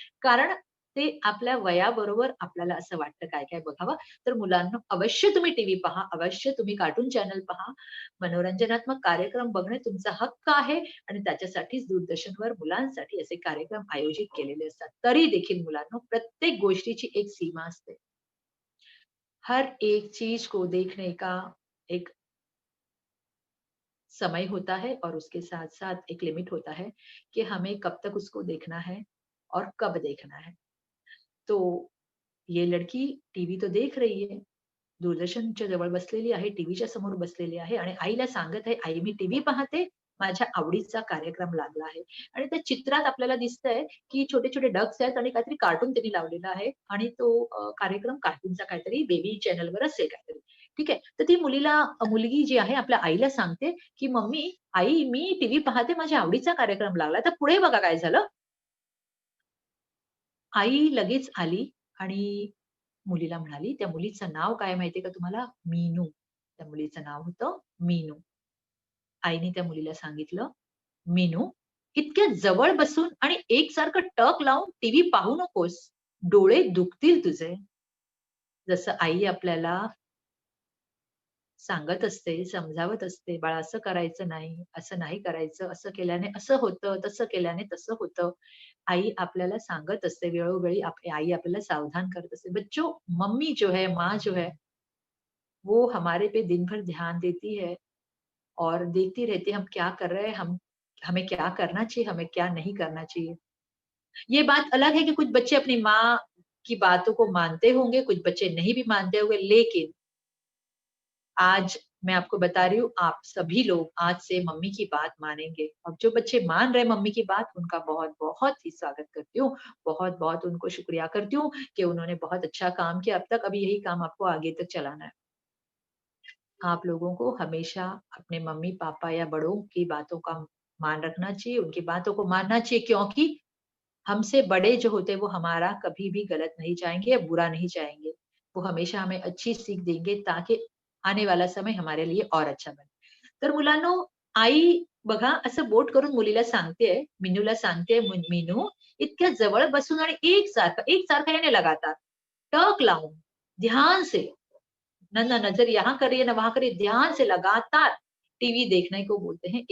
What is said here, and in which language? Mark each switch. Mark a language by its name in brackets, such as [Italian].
[Marathi] कारण ते आपल्या वयाबरोबर आपल्याला असं वाटतं काय-काय बघावं. तर मुलांनो अवश्य तुम्ही टीव्ही पहा, अवश्य तुम्ही कार्टून चॅनल पहा. मनोरंजनात्मक कार्यक्रम बघणे तुमचा हक्क आहे आणि त्याच्यासाठीच दूरदर्शनवर मुलांसाठी असे कार्यक्रम आयोजित केलेले असतात. तरी देखील मुलांनो, प्रत्येक गोष्टीची एक सीमा असते. [Hindi] हर एक चीज को देखने का एक समय होता है और उसके साथ-साथ एक लिमिट होता है कि हमें कब तक उसको देखना है और कब देखना है. तो ये लड़की टीव्ही तो देख रही है. [Marathi] दूरदर्शनच्या जवळ बसलेली आहे, टीव्हीच्या समोर बसलेली आहे आणि आईला सांगत आहे, "आई मी टीव्ही पाहते, माझ्या आवडीचा कार्यक्रम लागला आहे." आणि त्या चित्रात आपल्याला दिसतंय, की छोटे-छोटे डक्स आहेत आणि काहीतरी कार्टून त्यांनी लावलेला आहे आणि तो कार्यक्रम कार्टूनचा काहीतरी बेबी चॅनलवर असेल काहीतरी. ठीक आहे. तर ती मुलगी जी आहे आपल्या आईला सांगते, की "मम्मी, आई मी टीव्ही पाहते, माझ्या आवडीचा कार्यक्रम लागला." तर पुढे बघा काय झालं. आई लगेच आली आणि मुलीला म्हणाली, त्या मुलीचं नाव काय माहितीये का तुम्हाला? मीनू. त्या मुलीचं नाव होतं मीनू. आईने त्या मुलीला सांगितलं, "मीनू, इतक्या जवळ बसून आणि एकसारखं टक लावून टीव्ही पाहू नकोस. डोळे दुखतील तुझे." जसं आई आपल्याला सांगत असते, समजावत असते, "बाळा असं करायचं नाही, असं नाही करायचं, असं केल्याने असं होतं, तसं केल्याने तसं होतं." आई आपल्याला सांगत असते वेळोवेळी आई आपल्याला सावधान करत असते. [Hindi] बच्चों, मम्मी जो है, माँ जो है, वो हमारे पे दिन भर ध्यान देती है और देखती रहती है हम क्या कर रहे हैं, हम हमें क्या करना चाहिए, हमें क्या नहीं करना चाहिए। ये बात अलग है कि कुछ बच्चे अपनी माँ की बातों को मानते होंगे, कुछ बच्चे नहीं भी मानते होंगे, लेकिन आज मैं आपको बता रही हूँ, आप सभी लोग आज से मम्मी की बात मानेंगे और जो बच्चे मान रहे हैं मम्मी की बात, उनका बहुत-बहुत ही स्वागत करती हूँ। बहुत-बहुत उनको शुक्रिया करती हूँ कि उन्होंने बहुत अच्छा काम किया अब तक, अभी यही काम आपको आगे तक चलाना है। आप लोगों को हमेशा अपने मम्मी-पापा या बड़ों की बातों का मान रखना चाहिए, उनकी बातों को मानना चाहिए क्योंकि हमसे बड़े जो होते हैं वो हमारा कभी भी गलत नहीं चाहेंगे या बुरा नहीं चाहेंगे। वो हमेशा हमें अच्छी सीख देंगे ताकि आने वाला समय हमारे लिए और अच्छा बने. [Marathi] तर मुलांनो, आई बघा असं बोट करून मुलीला सांगतेय, मीनूला सांगतेय, "मीनू, इतक्या जवळ बसून आणि एकसारखं याने लगातार, टक लावून, [Hindi] ध्यान से, ना नज़र यहाँ करिए, ना वहाँ करिए, ध्यान से लगातार टीव्ही देखने को बोलते हैं.